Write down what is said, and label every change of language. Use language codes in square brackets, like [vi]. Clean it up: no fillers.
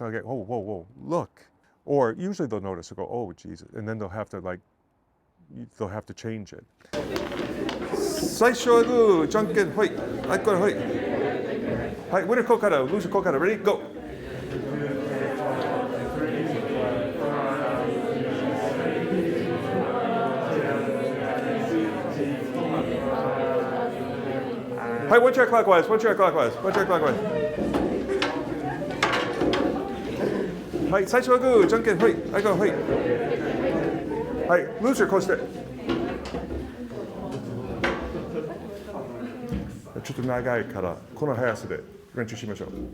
[en] I'll get, oh, whoa, whoa, look. Or usually they'll notice and go, oh, Jesus. And then they'll have to change it. [ja] 最初はグー、じゃんけん、はい、はい、これ、はい。はい、ウィナーここから、ルーザーここから、 [en] ready, go. Hi, one chair clockwise, one chair clockwise, one chair clockwise. [ja] Hi, 最初はグー、じゃんけん、はい、はい、はい。はい、loser こうして。ちょっと長いからこの速さで練習しましょう。